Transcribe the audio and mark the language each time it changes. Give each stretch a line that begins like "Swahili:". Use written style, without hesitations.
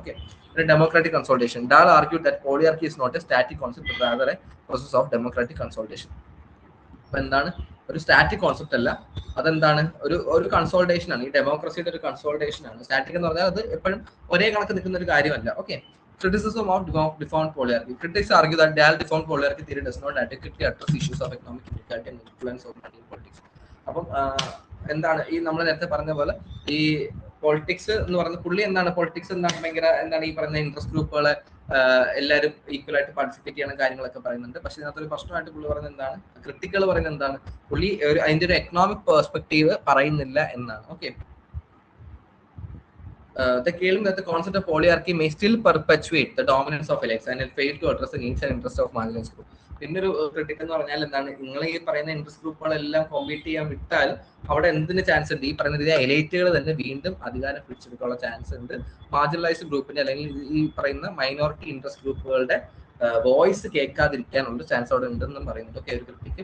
English: Okay, democratic consultation. Dahl argued that polyarchy is not a static concept but rather a process of democratic consultation.
Malayalam: അപ്പൊ എന്താണ്, ഒരു static concept അല്ല, അതെന്താണ്, ഒരു consultation ആണ്. ഈ ഡെമോക്രസിയുടെ ഒരു കൺസോൾട്ടേഷൻ ആണ്. സ്റ്റാറ്റിക് എന്ന് പറഞ്ഞാൽ അത് എപ്പോഴും ഒരേ കണക്ക് നിൽക്കുന്ന ഒരു കാര്യമല്ല. Okay,
English: Criticism of deformed polyarchy. Critics argue that Dahl deformed polyarchy theory does not adequately address issues of economic inequality and influence of money in politics.
Malayalam: അപ്പം എന്താണ് ഈ നമ്മൾ നേരത്തെ പറഞ്ഞ പോലെ ഈ പൊളിറ്റിക്സ് എന്ന് പറയുന്ന പുള്ളി എന്താണ് പൊളിറ്റിക്സ് എന്താണ് ഭയങ്കര എന്താണ് ഈ പറയുന്ന ഇൻട്രസ്റ്റ് ഗ്രൂപ്പുകളെ എല്ലാവരും ഈക്വൽ ആയിട്ട് പാർട്ടിസിപ്പേറ്റ് ചെയ്യണം കാര്യങ്ങളൊക്കെ പറയുന്നുണ്ട്. പക്ഷെ ഇതിനകത്തൊരു പ്രശ്നമായിട്ട് പുള്ളി പറയുന്നത് എന്താണ്, ക്രിട്ടിക്കൽ പറയുന്നത് എന്താണ്, പുള്ളി അതിന്റെ ഒരു എക്കണോമിക് പെർസ്പെക്റ്റീവ് പറയുന്നില്ല എന്നാണ്.
English: Okay, they claim that the concept of polyarchy may still perpetuate the dominance of elites and it failed to address the needs and interests of marginalized group.
Malayalam: പിന്നെ ഒരു ക്രിട്ടിക് എന്ന് പറഞ്ഞാൽ എന്താണ്, നിങ്ങൾ ഈ പറയുന്ന ഇൻട്രസ്റ്റ് ഗ്രൂപ്പുകളെല്ലാം കോമ്പീറ്റ് ചെയ്യാൻ വിട്ടാൽ അവിടെ എന്തിന് ചാൻസ് ഉണ്ട്, ഈ പറയുന്ന രീതിയിൽ എലൈറ്റുകൾ തന്നെ വീണ്ടും അധികാരം പിടിച്ചെടുക്കാനുള്ള ചാൻസ് ഉണ്ട്. മാർജിനലൈസ്ഡ് ഗ്രൂപ്പിന്റെ അല്ലെങ്കിൽ ഈ പറയുന്ന മൈനോറിറ്റി ഇൻട്രസ്റ്റ് ഗ്രൂപ്പുകളുടെ വോയിസ് കേൾക്കാതിരിക്കാനുള്ള ചാൻസ് അവിടെ ഉണ്ടെന്നും പറയുന്നുണ്ട്. ഓക്കെ, ഒരു ക്രിട്ടിക്.